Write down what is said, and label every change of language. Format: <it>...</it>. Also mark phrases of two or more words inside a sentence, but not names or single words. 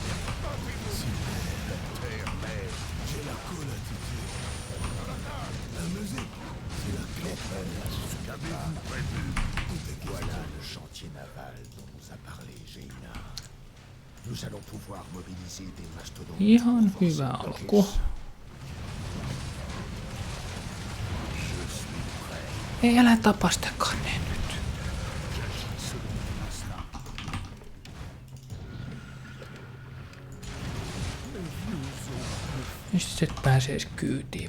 <fr>La terre mère, j'ai la cool attitude. La musique, c'est la clé. Qu'avez-vous prévu? Voilà le chantier naval dont nous a parlé Jaina. Nous allons pouvoir mobiliser des mastodontes.</fr> <fi>Ihan hyvä alku. Ei, älä tapa sitä kanneen nyt. Mistä et pääse edes kyytiin?</fi>